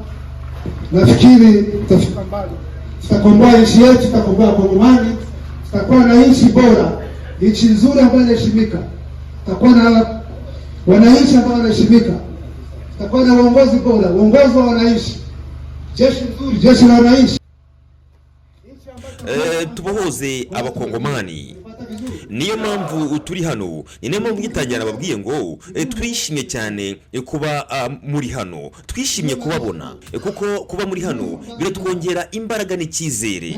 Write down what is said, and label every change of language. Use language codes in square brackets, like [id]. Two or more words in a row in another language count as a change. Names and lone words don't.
[sw] Nafikiri tutafika mbali. Tutakomboa nchi yetu, tutakomboa Kongomani, tutakuwa na nchi bora, nchi nzuri ambayo inaheshimika. Tutakuwa na wananchi ambao wanaheshimika. Tutakuwa na uongozi bora, uongozi wa wananchi. Jeshi nzuri, jeshi la wananchi. [rw] Tubohoze abakongomani. Niyo mpamvu turi hano. Ni nayo mpamvu gitangira nababwiye ngo twishimye cyane kuba muri hano. Twishimye kubabona kuko kuba muri hano biratwongera imbaraga n'icyizere.